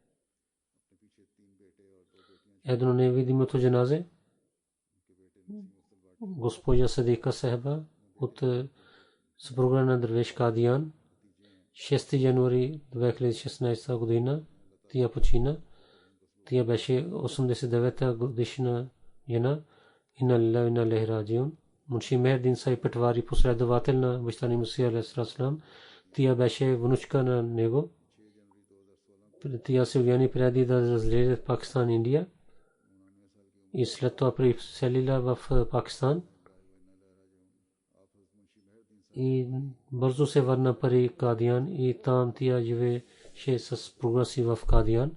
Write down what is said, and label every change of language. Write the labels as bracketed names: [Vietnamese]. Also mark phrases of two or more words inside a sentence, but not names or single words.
[Bulgarian] Едно невидимото джаназе госпожа Садика Сахба от съпруга на Дървеш Кадиян 6 януари 2016 година тя почина. Тя беше 89-та годишна жена. [Arabic] إنا لله وإنا إليه راجعون. [Bulgarian] Мунши Мехдин Сай Патвари, последовател на бащани Мусия [Arabic] عليه السلام. [Bulgarian] Тя беше внучка на него. Тя се ожени преди да разлезе в Пакистан и Индия и след това преселила в Пакистан и бързо се върна при Кадиян и там тя живееше с прогреси в Кадиян.